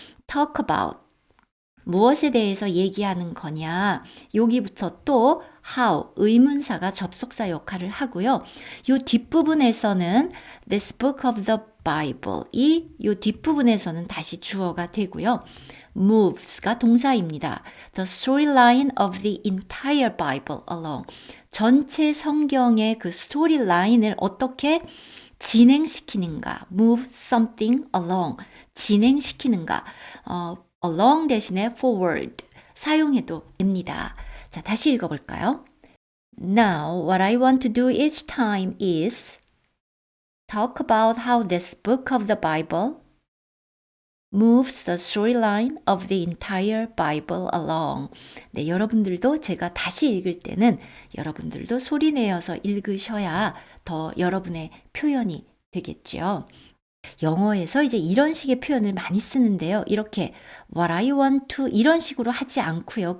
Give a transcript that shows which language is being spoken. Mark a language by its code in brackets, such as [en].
[en] talk about, [ko] 무엇에 대해서 얘기하는 거냐. 여기부터 또 how, 의문사가 접속사 역할을 하고요. 이 뒷부분에서는 [en] this book of the Bible, [ko] 이 뒷부분에서는 다시 주어가 되고요. moves가 동사입니다. [en] The storyline of the entire Bible along. [ko] 전체 성경의 그 스토리라인을 어떻게 진행시키는가. [en] move something along. [ko] 진행시키는가. along 대신에 forward 사용해도 됩니다. 자, 다시 읽어볼까요? [en] Now, what I want to do each time is talk about how this book of the Bible moves the storyline of the entire Bible along. [ko] 네, 여러분들도 제가 다시 읽을 때는 여러분들도 소리 내어서 읽으셔야 더 여러분의 표현이 되겠죠. 영어에서 이제 이런 식의 표현을 많이 쓰는데요. 이렇게 [en] what I want to [ko] 이런 식으로 하지 않고요.